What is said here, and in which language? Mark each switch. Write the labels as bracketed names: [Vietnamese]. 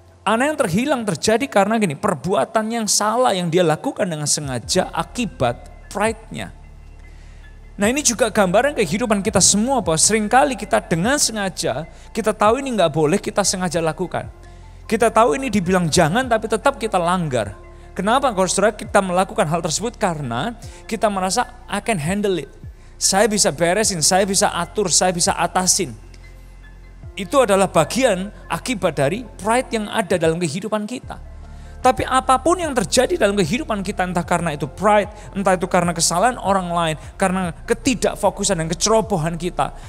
[Indonesian] Anak yang terhilang terjadi karena gini, perbuatan yang salah yang dia lakukan dengan sengaja akibat pride-nya. Nah, ini juga gambaran kehidupan kita semua bahwa seringkali kita dengan sengaja, kita tahu ini nggak boleh, kita sengaja lakukan. Kita tahu ini dibilang jangan tapi tetap kita langgar. Kenapa kalau saudara kita melakukan hal tersebut? Karena kita merasa [English] I can handle it. [Indonesian] Saya bisa beresin, saya bisa atur, saya bisa atasin. Itu adalah bagian akibat dari pride yang ada dalam kehidupan kita. Tapi apapun yang terjadi dalam kehidupan kita, entah karena itu pride, entah itu karena kesalahan orang lain, karena ketidakfokusan dan kecerobohan kita.